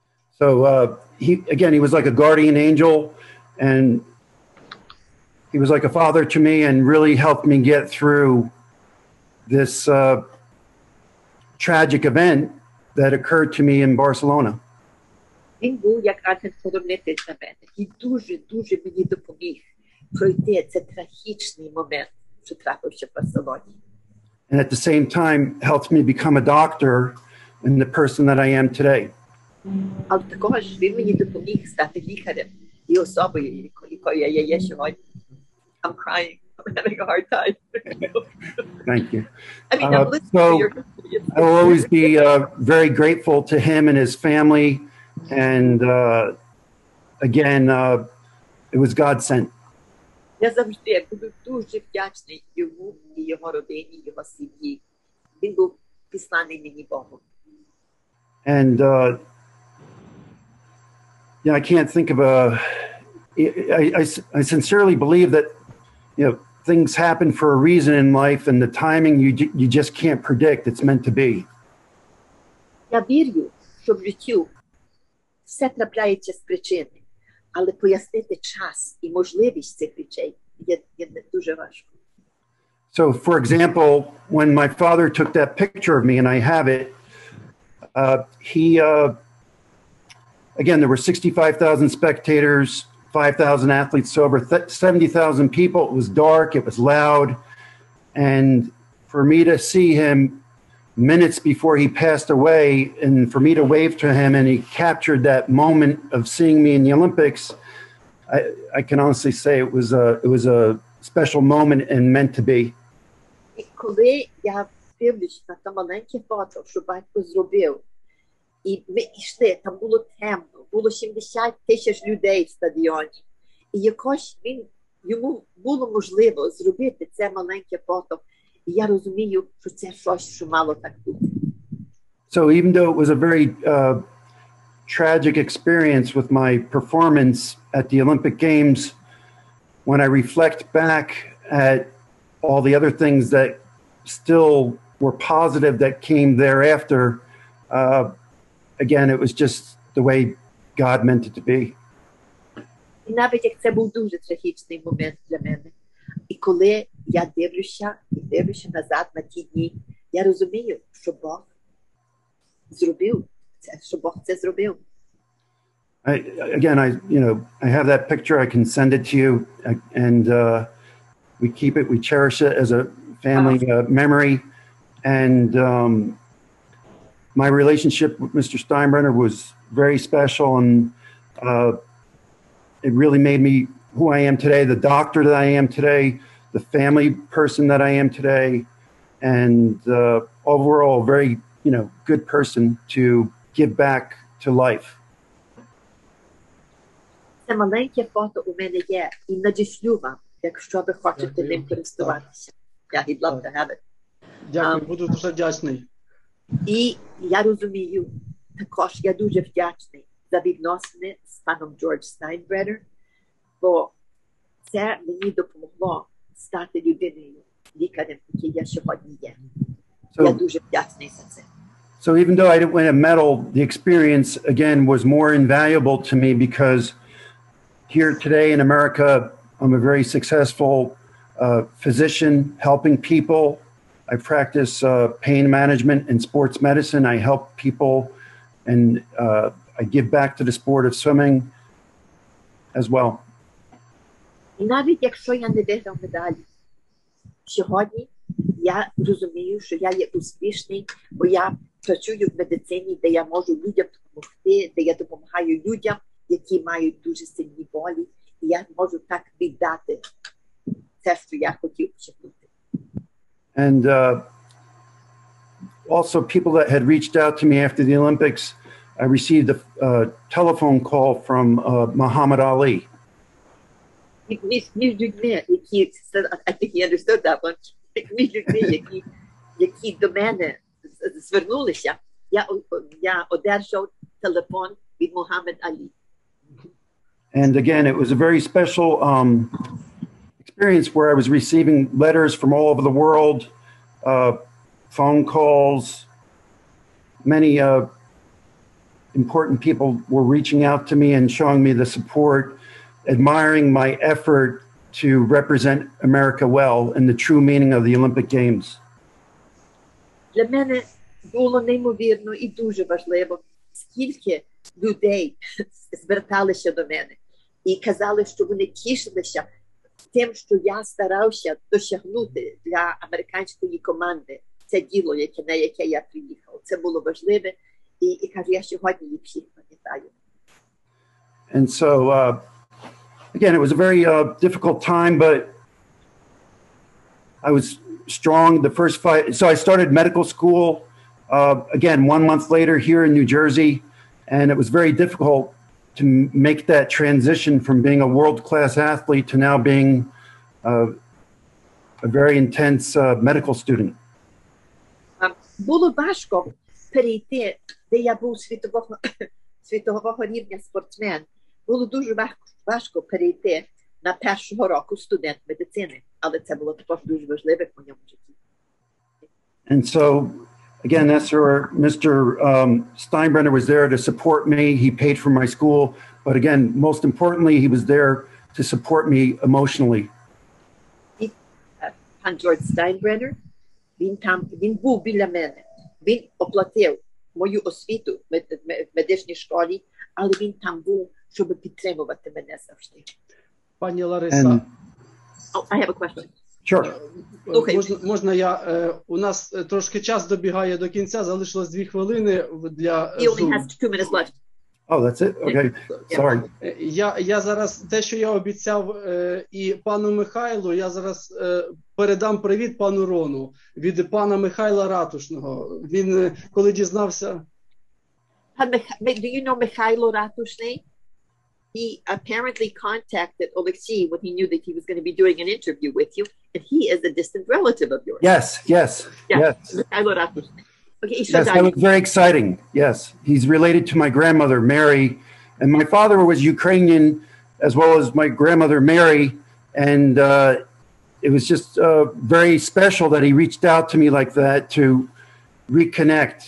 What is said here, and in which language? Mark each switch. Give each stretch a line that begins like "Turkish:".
English: So he was like a guardian angel, and he was like a father to me and really helped me get through this tragic event that occurred to me in Barcelona.
Ukrainian: Він був як ангел-хоронитель для мене і дуже мені допоміг пройти цей трагічний момент, що трапився в Барселоні.
English: And at the same time helped me become a doctor and the person that I am today.
Ukrainian: Але також він мені допоміг стати лікарем і особою, якою я є сьогодні.
English: I'm crying. I'm having a hard time. Thank you. I mean, I'm listening so to your history. I will always be very grateful to him and his family. And again, it was God sent.
Ukrainian: Я завжди буду дуже вдячний йому і його родині, його сім'ї. Він був післаний мені Богом.
English: And I can't think of I sincerely believe that, things happen for a reason in life, and the timing you just can't predict. It's meant to be.
Ukrainian: Я вірю, що в житті все трапляється з причини, але пояснити час і можливість цих речей є дуже важко.
English: So, for example, when my father took that picture of me, and I have it, again, there were 65,000 spectators, 5,000 athletes sober, 70,000 people. It was dark, it was loud. And for me to see him minutes before he passed away, and for me to wave to him, and he captured that moment of seeing me in the Olympics, I can honestly say it was a special moment and meant to be.
Ukrainian: І коли я дивлюсь на те маленьке фото, що батько зробив, і ми йшли, там було темно, було 70 тисяч людей в стадіоні, і якось йому було можливо зробити це маленьке фото, і я розумію, що це щось, що мало так бути.
English: So even though it was a very tragic experience with my performance at the Olympic Games, when I reflect back at all the other things that still were positive that came thereafter, again, it was just the way God meant it to be.
Ukrainian: І навіть як це був дуже трагічний момент для мене, і коли я дивлюся назад на ті дні, я розумію, що Бог зробив це, що Бог це зробив.
English: I have that picture. I can send it to you, and we keep it. We cherish it as a family memory. And my relationship with Mr. Steinbrenner was very special, and it really made me who I am today, the doctor that I am today, the family person that I am today, and overall a very good person to give back to life.
Ukrainian: Це маленьке фото у мене є, і надішлю вам, якщо ви хочете ним користуватися.
English: I'd love to have it.
Ukrainian: Дякую, буду дуже вдячний. І я розумію, також я дуже вдячний за відносини з паном Джордж Стайнбреннер, бо це мені допомогло стати людиною, лікарем, який я сьогодні є. Я дуже вдячний за це.
English: So even though I didn't win a medal, the experience, again, was more invaluable to me because here today in America, I'm a very successful physician helping people. I practice pain management and sports medicine. I help people, and I give back to the sport of swimming as well.
Ukrainian: І навіть якщо я не виграв медалі, сьогодні я розумію, що я є успішний, бо я працюю в медицині, де я можу людям допомогти, де я допомагаю людям, які мають дуже сильні болі, і я можу так віддати це, що я хотів досягнути.
English: And also people that had reached out to me after the Olympics, I received a telephone call from Muhammad Ali.
Ukrainian: Між людьми, які,
English: I think he understood that one,
Ukrainian: між людьми, які до мене звернулися, я одержав телефон від Мухаммед Алі.
English: And again, it was a very special experience where I was receiving letters from all over the world, phone calls. Many important people were reaching out to me and showing me the support, admiring my effort to represent America well in the true meaning of the Olympic Games.
Ukrainian: Для мене було неймовірно і дуже важливо, скільки людей зверталися до мене і казали, що вони тішилися тим, що я старався досягнути для американської команди це діло, на яке я приїхав. Це було важливе, і кажу, я сьогодні їх всіх пам'ятаю.
English: And so, again, it was a very difficult time, but I was strong the first fight. So I started medical school, again, 1 month later here in New Jersey, and it was very difficult to make that transition from being a world-class athlete to now being a very intense medical student.
Ukrainian: Було важко перейти, де я був світового рівня спортсмен. Було дуже важко перейти на першого року студент медицини, але це було також дуже важливе в моєму житті.
English: And so, again, Mr. Steinbrenner was there to support me. He paid for my school, but again, most importantly, he was there to support me emotionally.
Ukrainian: Пан Джордж Стайнбреннер, він був біля мене. Він оплатив мою освіту в медичній школі, але він там був, щоб підтримувати мене завжди. Пані Лариса.
English: Oh, I have a question. Sure.
Ukrainian: Можна я, у нас трошки час добігає до кінця, залишилось 2 хвилини для
English: He only has 2 minutes left. Oh, that's it? Okay. Sorry.
Ukrainian: Я зараз, те, що я обіцяв і пану Михайлу, я зараз передам привіт пану Рону від пана Михайла Ратушного. Він, коли дізнався...
English: Do you know Mikhailo Ratushny? He apparently contacted Oleksiy when he knew that he was going to be doing an interview with you, and he is a distant relative of yours. Yes. Yeah, Mikhailo Ratushny. Okay, yes, that was very exciting. Yes, he's related to my grandmother, Mary, and my father was Ukrainian as well as my grandmother, Mary, and it was just very special that he reached out to me like that to reconnect.